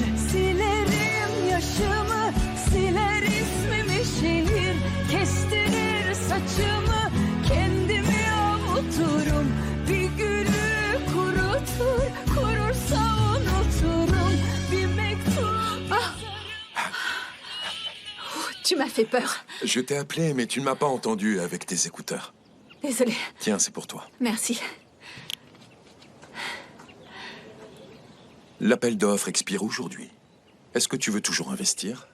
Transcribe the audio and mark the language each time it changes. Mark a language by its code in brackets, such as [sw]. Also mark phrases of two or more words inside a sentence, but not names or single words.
[tr] Silerim yaşımı, siler ismimi şehir. Kestirir saçımı, kendimi avuturum. Bir gülü kurutur, kurursa unuturum. Bir mektup... [fr] Tu m'as fait peur. Je t'ai appelé, mais tu ne m'as pas entendu avec tes écouteurs. Désolée. Tiens, c'est pour toi. Merci. L'appel d'offres expire aujourd'hui. Est-ce que tu veux toujours investir?